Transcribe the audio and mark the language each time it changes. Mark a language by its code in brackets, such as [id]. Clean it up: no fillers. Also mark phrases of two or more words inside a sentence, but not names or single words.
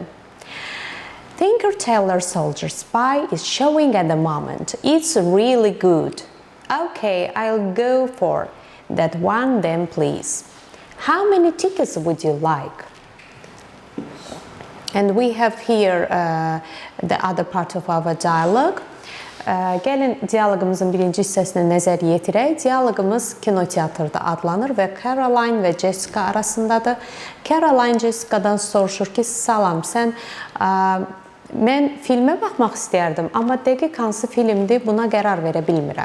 [en] Tinker Tailor Soldier Spy is showing at the moment. It's really good. Okay, I'll go for that one then, please. How many tickets would you like? And we have here the other part of our dialogue. [az] Gəlin dialoqumuzun birinci hissəsinə nəzər yetirək. Dialoqumuz kinoteatrda adlanır və Caroline və Jessica arasındadır. Caroline Jessicadan soruşur ki, salam, sən mən filmə baxmaq istəyərdim, amma dəqiq hansı filmdir, buna qərar verə bilmirəm.